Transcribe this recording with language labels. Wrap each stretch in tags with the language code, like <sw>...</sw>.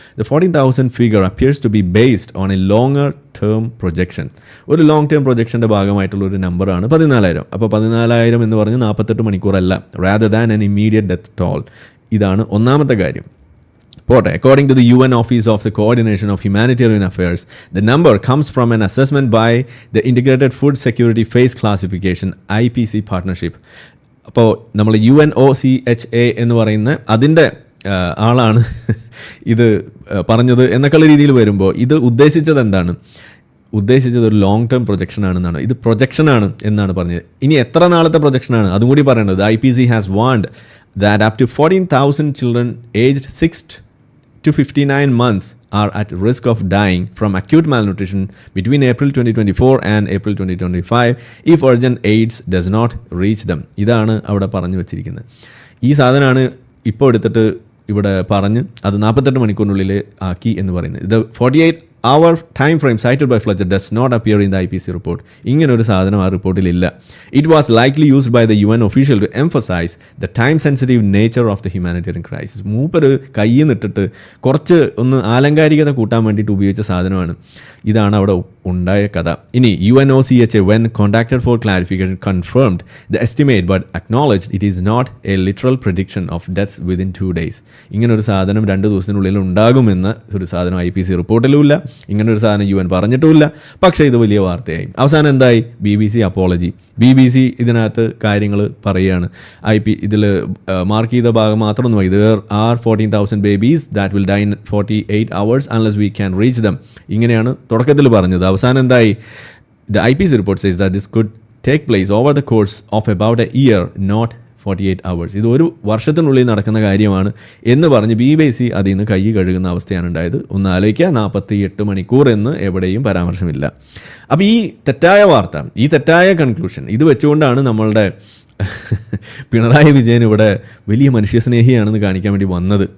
<en>The 14,000 figure appears to be based on a longer term projection.</en> <ml>ഒരു long term പ്രൊജക്ഷൻ്റെ ഭാഗമായിട്ടുള്ള ഒരു നമ്പറാണ് 14,000. അപ്പോൾ 14,000 എന്ന് പറഞ്ഞ് 48 മണിക്കൂറല്ല,</ml> <en>Rather than an immediate death toll.</en> <ml>ഇതാണ് ഒന്നാമത്തെ കാര്യം. പോട്ടെ.</ml> <en>According to the UN Office of the Coordination of Humanitarian Affairs, the number comes from an assessment by the Integrated Food Security Phase Classification IPC Partnership.</en> <ml>അപ്പോൾ നമ്മൾ UNOCHA എന്ന് പറയുന്ന അതിൻ്റെ ആളാണ് ഇത് പറഞ്ഞത് എന്നൊക്കെയുള്ള രീതിയിൽ വരുമ്പോൾ ഇത് ഉദ്ദേശിച്ചത് എന്താണ്? ഉദ്ദേശിച്ചത് ഒരു ലോങ് ടേം പ്രൊജക്ഷൻ ആണെന്നാണ്. ഇത് പ്രൊജക്ഷനാണ് എന്നാണ് പറഞ്ഞത്. ഇനി എത്ര നാളത്തെ പ്രൊജക്ഷനാണ് അതും കൂടി പറയേണ്ടത്.</ml> <en>IPC has warned that up to 14,000 children aged 6 to 59 months are at risk of dying from acute malnutrition between April 2024 and April 2025 if urgent aids does not reach them.</en> <ml>ഇതാണ് അവിടെ പറഞ്ഞു വച്ചിരിക്കുന്നത്. ഈ സാധനമാണ് ഇപ്പോൾ എടുത്തിട്ട് ഇവിടെ പറഞ്ഞ് അത് 48 മണിക്കൂറിനുള്ളിൽ ആക്കി എന്ന് പറയുന്നത്.</ml> <en>ഇത് 48-hour time frame cited by Fletcher does not appear in the IPC report.</en> <ml>ഇങ്ങനൊരു സാധനം ആ റിപ്പോർട്ടിലില്ല.</ml> <en>It was likely used by the UN official to emphasise the time sensitive nature of the humanitarian crisis.</en> <ml>മൂപ്പര് കയ്യിൽ നിന്നിട്ടിട്ട് കുറച്ച് ഒന്ന് ആലങ്കാരികത കൂട്ടാൻ വേണ്ടിയിട്ട് ഉപയോഗിച്ച സാധനമാണ്. ഇതാണ് അവിടെ ഉണ്ടായ കഥ.</ml> <en>ഇനി UNOCHA when contacted for clarification confirmed the estimate but acknowledged it is not a literal prediction of deaths within 2 days.</en> <ml>ഇങ്ങനൊരു സാധനം 2 ദിവസത്തിനുള്ളിൽ ഉണ്ടാകുമെന്ന് ഒരു സാധനം IPC റിപ്പോർട്ടിലുമില്ല, ഇങ്ങനൊരു സാധനം UN പറഞ്ഞിട്ടുമില്ല. പക്ഷേ ഇത് വലിയ വാർത്തയായി. അവസാനം എന്തായി? BBC apology. BBC ഇതിനകത്ത് കാര്യങ്ങൾ പറയുകയാണ്. ഇതിൽ മാർക്ക് ചെയ്ത ഭാഗം മാത്രമൊന്നും</ml> <en>ഇത് are 14,000 babies that will die in 48 hours unless we can reach them.</en> <ml>ഇങ്ങനെയാണ് തുടക്കത്തിൽ പറഞ്ഞത്. അവസാനം എന്തായി?</ml> <en>The IPC report says that this could take place over the course of about a year, not 48 hours.</en> <ml>ഇത് ഒരു വർഷത്തിനുള്ളിൽ നടക്കുന്ന കാര്യമാണ് എന്ന് പറഞ്ഞ് BBC അതിൽ നിന്ന് കൈ കഴുകുന്ന അവസ്ഥയാണ് ഉണ്ടായത്. ഒന്ന് ആലോചിക്കുക, 48 മണിക്കൂർ എന്ന് എവിടെയും പരാമർശമില്ല. അപ്പോൾ ഈ തെറ്റായ വാർത്ത, ഈ തെറ്റായ കൺക്ലൂഷൻ ഇത് വെച്ചുകൊണ്ടാണ് നമ്മളുടെ പിണറായി വിജയൻ ഇവിടെ വലിയ മനുഷ്യസ്നേഹിയാണെന്ന് കാണിക്കാൻ വേണ്ടി വന്നത്.</ml>